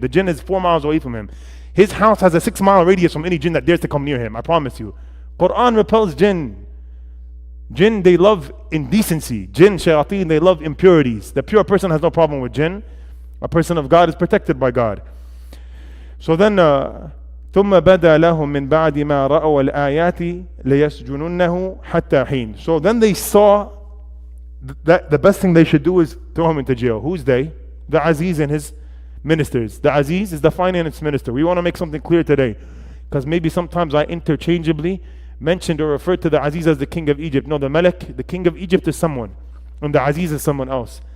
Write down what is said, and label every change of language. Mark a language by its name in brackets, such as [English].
[English] The jinn is 4 miles away from him. His house has a 6-mile radius from any jinn that dares to come near him, I promise you. Quran repels jinn. Jinn, they love indecency. Jinn, shayateen, they love impurities. The pure person has no problem with jinn. A person of God is protected by God. So then, [Arabic] ثم بدا لهم من بعد ما رأوا الآيات ليسجننه حتى حين. [English] So then they saw that the best thing they should do is throw him into jail. Who's they? The Aziz and his ministers. The Aziz is the finance minister. We want to make something clear today, because maybe sometimes I interchangeably mentioned or referred to the Aziz as the king of Egypt. No, the Malik, the king of Egypt is someone, and the Aziz is someone else.